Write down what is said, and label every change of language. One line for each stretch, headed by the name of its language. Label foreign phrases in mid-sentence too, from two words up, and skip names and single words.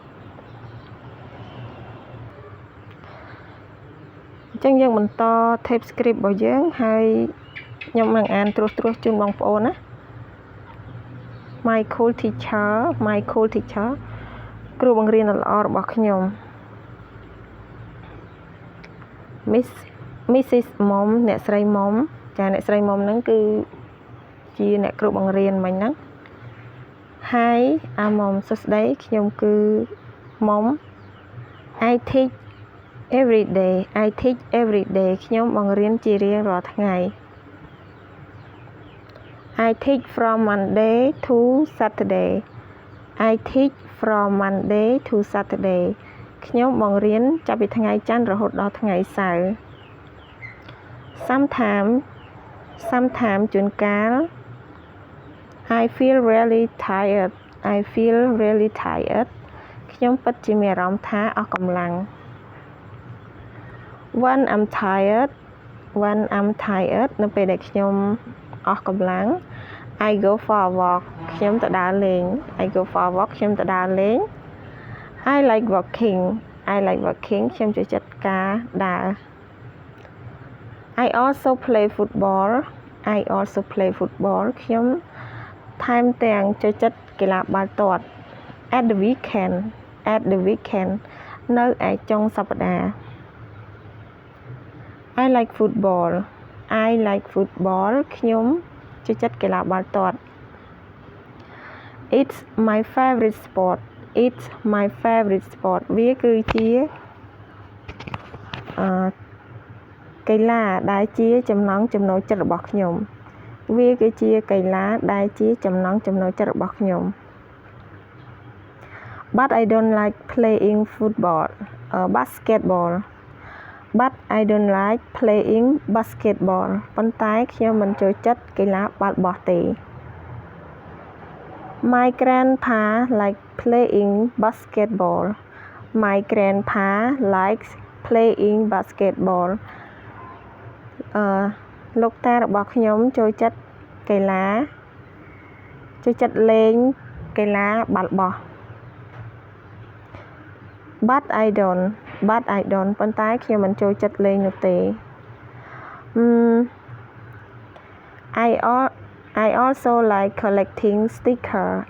Khmer: អញ្ចឹងយើងបន្ត TypeScript របស់យើងហើយខ្ញុំនឹងអានត្រួសជូនបងប្អូនណា
English: My cool teacher
Khmer: គ្រូបង្រៀនដ៏ល្អរបស់ខ្ញុំ Mrs. Mom អ្នកស្រីមុំចាអ្នកស្រីមុំហ្នឹងគឺជាអ្នកគ្រូបង្រៀនមិញហ្នឹង
English: Hi I'm Mom
Khmer: សួស្តីខ្ញុំគឺ Mom
English: I teach every day
Khmer: ខ្ញុំបង្រៀនជារៀងរាល់ថ្ងៃ
English: I teach from Monday to Saturday
Khmer: ខ្ញុំបង្រៀនចាប់ពីថ្ងៃច័ន្ទរហូតដល់ថ្ងៃសៅរ៍ Sometimes ជួនកាល
English: I feel really tired
Khmer: ខ្ញុំពិតជាមានអារម្មណ៍ថាអស់កម្លាំង
English: When I'm tired
Khmer: នៅពេលដែលខ្ញុំអស់កម្លាំង
English: I go for a walk
Khmer: ខ្ញុំទៅដើរលេង
English: I like walking
Khmer: ខ្ញុំចូលចិត្តការដើរ
English: I also play football
Khmer: ខ្ញុំថែមទាំងចូលចិត្តកីឡាបាល់ទាត់
English: at the weekend
Khmer: នៅឯចុងសប្តាហ៍
English: I like football
Khmer: ខ្ញុំចូលចិត្តកីឡាបាល់ទាត់
English: It's my favorite sport
Khmer: វាគឺជាកីឡាដែលជាចំណង់ចំណូលចិត្តរបស់ខ្ញុំ
English: But I don't like playing basketball
Khmer: ប៉ុន្តែខ្ញុំមិនចូលចិត្តកីឡាបាល់បោះទេ
English: My grandpa likes playing basketball
Khmer: លោកតារបស់ខ្ញុំចូលចិត្តលេងកីឡាបាល់បោះ
English: But I don't
Khmer: ប៉ុន្តែខ្ញុំមិនចូលចិត្តលេងនោះទេ
English: I also like collecting sticker